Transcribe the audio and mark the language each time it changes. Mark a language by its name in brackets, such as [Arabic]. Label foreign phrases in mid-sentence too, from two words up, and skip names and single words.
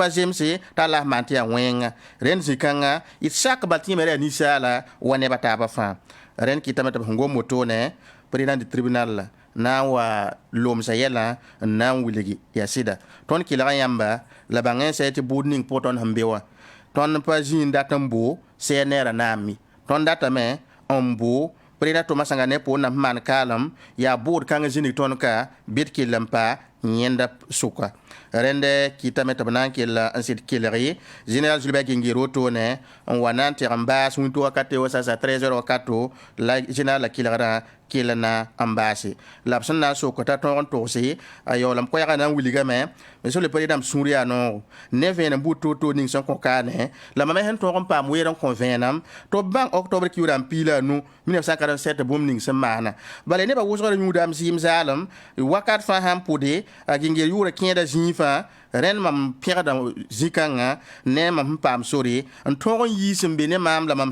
[Mossi] pa zemse t'a la maan tɩ yaa wẽnga rẽnd zĩ-kãngã d sak bal tɩ yẽ me ra yaa ninsaala wa nebã taabã fãa rẽnd kɩtame tɩ b sẽn gom wotone [French] président du tribunal [Mossi] la na n wa lomsa yɛlã n na n wilgi yaa sɩda tõnd kɩlga yãmba la bãng n sɛ tɩ buud ning pʋg tõnd sẽn be wã tõnd pa zĩig dat n bo sɛɛ neera naam mi tõnd datame n bo président Thomas Sankara ne pʋʋ nam sẽn maan kaalem yaa bood kãng zĩnig tõnd ka bɩd kell n pa yẽnda sʋka rẽnd kɩtame tɩ b na n kell n sɩd kelge général Jules Gingir wotone n wa na n teg n baas wĩnto wakate wa sasa 13h wakato la général la kelgrã kell na n baase la b sẽn na n sok t'a tõog n togse a yaoolem koɛɛgã na n wilgame [French] monsieur le président [Mossi] sũur yaa noogo ne vẽenem buud toor-toor ning sẽn kõ kaane la mam sẽn tõog n paam weer n kõ vẽenem tɩ b bãng octobre kiuura n piila a nu 1947 bũmb ning sẽn maana bala nebã wʋsgr yũudam zɩɩm zaalem wakat fãa sãn pʋde a gĩngir yʋʋra kẽeda zĩig fãa rẽnd mam pẽgda zĩ-kãngã ne mam sẽn paam sore n tõog n yiis n be ne maam la mam